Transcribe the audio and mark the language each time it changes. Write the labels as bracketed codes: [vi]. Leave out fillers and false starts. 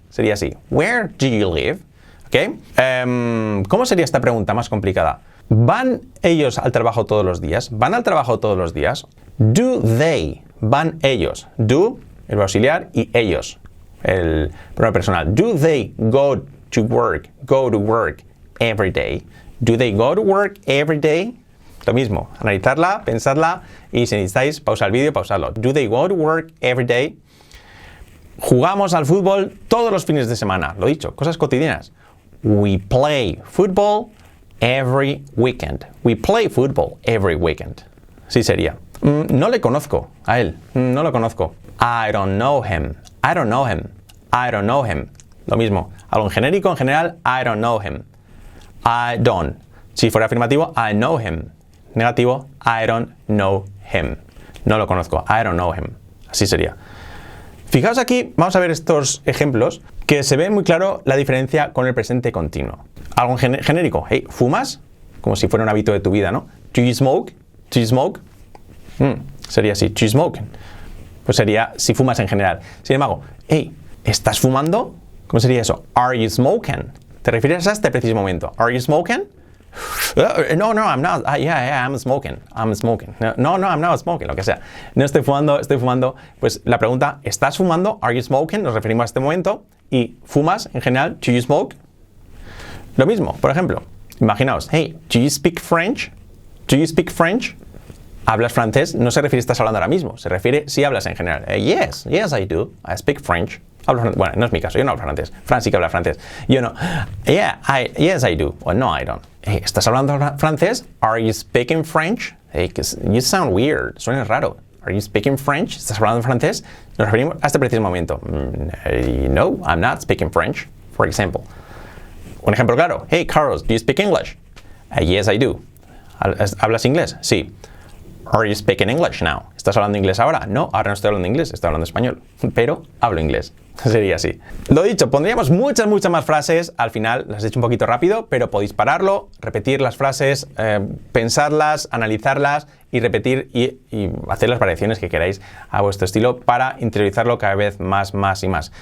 [es] Sería así, [en] where do you live? ¿Ok? [es] ¿Cómo sería esta pregunta más complicada? ¿Van ellos al trabajo todos los días? ¿Van al trabajo todos los días? [en] Do they? [es] ¿Van ellos? Do, el auxiliar, y ellos, el pronombre personal. [en] Do they go to work every day? Do they go to work every day? [es] Lo mismo, analizarla, pensadla y si necesitáis, pausa el vídeo, pausadlo. [en] Do they go to work every day? [es] Jugamos al fútbol todos los fines de semana. Lo dicho, cosas cotidianas. [en] We play football every weekend. We play football every weekend. [es] Sí sería. No le conozco a él. No lo conozco. [en] I don't know him. I don't know him. I don't know him. [es] Lo mismo. Algo en genérico, en general, [en] I don't know him. I don't. [es] Si fuera afirmativo, [en] I know him. Negativo, I don't know him. [es] No lo conozco. [en] I don't know him. [es] Así sería. Fijaos aquí, vamos a ver estos ejemplos que se ve muy claro la diferencia con el presente continuo. Algo en genérico. Hey, ¿fumas? Como si fuera un hábito de tu vida, ¿no? [en] Do you smoke? Do you smoke? [es] Sería así. [en] Do you smoke? [es] Pues sería si fumas en general. Sin embargo, hey, ¿estás fumando? ¿Cómo sería eso? [en] Are you smoking? [es] ¿Te refieres a este preciso momento? [en] Are you smoking? No, I'm not. Yeah, I'm smoking. I'm smoking. No, I'm not smoking. [es] Lo que sea. No estoy fumando, estoy fumando. Pues la pregunta, ¿estás fumando? [en] Are you smoking? [es] Nos referimos a este momento. Y fumas en general. [en] Do you smoke? [es] Lo mismo, por ejemplo. Imaginaos, [en] hey, do you speak French? Do you speak French? [es] ¿Hablas francés? No se refiere a estás hablando ahora mismo. Se refiere si hablas en general. [en] Yes, I do. I speak French. [es] Bueno, no es mi caso, yo no hablo francés. Fran sí que habla francés. Yo no. [en] Yes, I do. Well, no, I don't. [es] Hey, ¿estás hablando francés? [en] Are you speaking French? Hey, you sound weird. [es] Suena raro. [en] Are you speaking French? [es] ¿Estás hablando francés? Nos referimos a este preciso momento. [en] No, I'm not speaking French, for example. [es] Un ejemplo claro. [en] Hey, Carlos, do you speak English? Yes, I do. [es] ¿Hablas inglés? Sí. [en] Are you speaking English now? [es] ¿Estás hablando inglés ahora? No, ahora no estoy hablando inglés, estoy hablando español. Pero hablo inglés. Sería así. Lo dicho, pondríamos muchas más frases. Al final las he hecho un poquito rápido, pero podéis pararlo, repetir las frases, pensarlas, analizarlas y repetir y hacer las variaciones que queráis a vuestro estilo para interiorizarlo cada vez más y más.